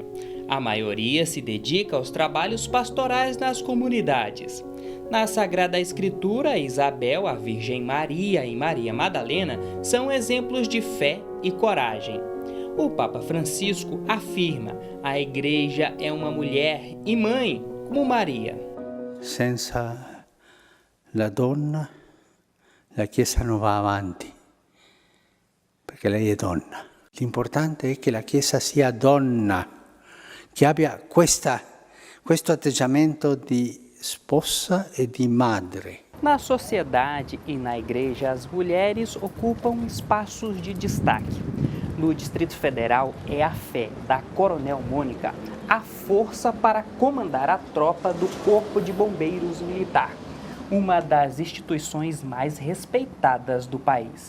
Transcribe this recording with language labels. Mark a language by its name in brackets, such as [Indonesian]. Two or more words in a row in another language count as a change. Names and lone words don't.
[Portuguese] A maioria se dedica aos trabalhos pastorais nas comunidades. Na Sagrada Escritura, Isabel, a Virgem Maria e Maria Madalena são exemplos de fé e coragem. O Papa Francisco afirma: a igreja é uma mulher e mãe como Maria. [Italian] Senza la donna, la Chiesa non va avanti. Perché lei è donna. L'importante è che la Chiesa sia donna, che abbia questo atteggiamento di sposa e di madre. [Portuguese] Na sociedade e na igreja, as mulheres ocupam espaços de destaque. No Distrito Federal, é a fé da Coronel Mônica a força para comandar a tropa do Corpo de Bombeiros Militar, uma das instituições mais respeitadas do país.